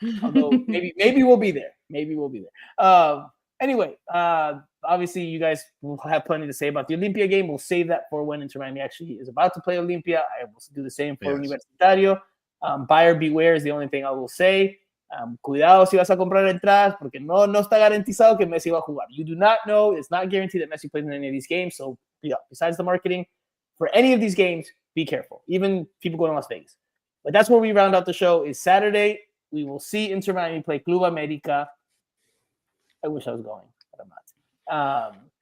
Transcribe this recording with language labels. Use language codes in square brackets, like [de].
[en] Although maybe we'll be there. Maybe we'll be there. Anyway, obviously you guys will have plenty to say about the Olympia game. We'll save that for when Inter Miami actually is about to play Olympia. I will do the same for Universitario. Buyer beware is the only thing I will say. [es] Cuidado si vas a comprar entradas, porque no está garantizado que Messi va a jugar. [en] You do not know. It's not guaranteed that Messi plays in any of these games. So yeah, besides the marketing, for any of these games, be careful. Even people going to Las Vegas. But that's where we round out the show. Is Saturday. We will see Inter Miami play Club America. I wish I was going, but I'm not.